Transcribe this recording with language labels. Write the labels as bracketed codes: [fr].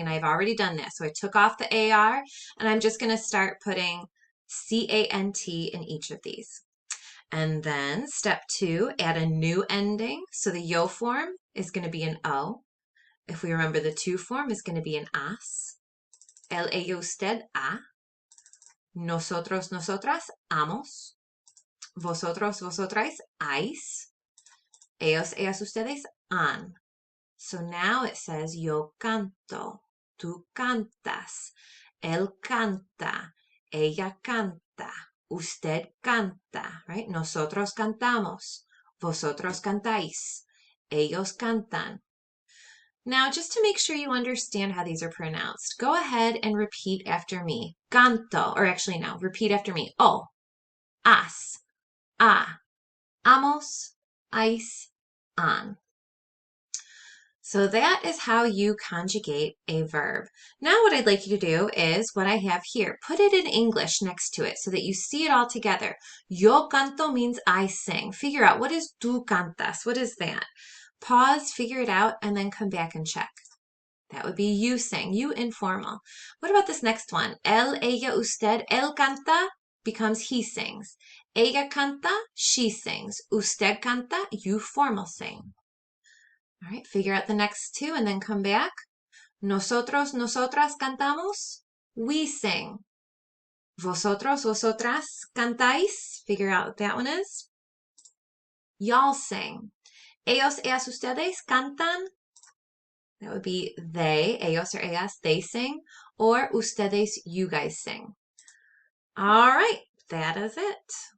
[en] And I've already done this. So I took off the AR and I'm just going to start putting CANT in each of these. And then step 2, add a new ending. So the yo form is going to be an O. If we remember, the to form is going to be an as. [es] El, ella, usted, a. Nosotros, nosotras, amos. Vosotros, vosotras, ais. Ellos, ellas, ustedes, han. [en] So now it says [es] yo canto, tú cantas, él canta, ella canta, usted canta, [en] right? [es] Nosotros cantamos, vosotros cantáis, ellos cantan. [en] Now, just to make sure you understand how these are pronounced, go ahead and repeat after me. Canto, or actually no, repeat after me. O, as, a, amos, ais, an. So that is how you conjugate a verb. Now what I'd like you to do is what I have here. Put it in English next to it so that you see it all together. [es] Yo canto [en] means I sing. Figure out, what is [es] tú cantas? [en] What is that? Pause, figure it out, and then come back and check. That would be you sing, you informal. What about this next one? [es] Él, ella, usted, él canta [en] becomes he sings. [es] Ella canta, [en] she sings. [es] Usted canta, [en] you formal sing. All right, figure out the next two and then come back. [es] Nosotros, nosotras cantamos. [en] We sing. [es] Vosotros, vosotras cantáis. [en] Figure out what that one is. Y'all sing. [es] Ellos, ellas, ustedes cantan. [en] That would be they, ellos or ellas, they sing. Or ustedes, you guys sing. All right, that is it.